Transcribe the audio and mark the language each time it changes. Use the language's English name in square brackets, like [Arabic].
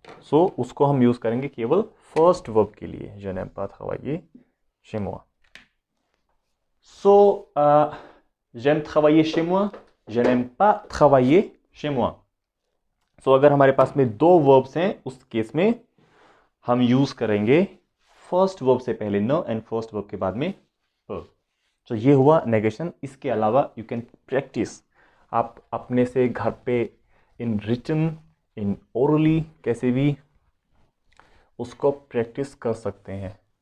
[Hindi] सो उसको हम यूज करेंगे केवल फर्स्ट वर्ब के लिए, [French] je n'aime pas travailler chez moi। सो j'aime travailler chez moi, je n'aime pas travailler chez moi। [Hindi] सो अगर हमारे पास में दो वर्ब्स हैं उस केस में हम यूज करेंगे फर्स्ट वर्ब से पहले न एंड फर्स्ट वर्ब के बाद में प। तो ये हुआ नेगेशन। इसके अलावा [English] you can practise, [Hindi] आप अपने से घर पे [English] in written, in orally, [Hindi] कैसे भी उसको प्रैक्टिस कर सकते हैं।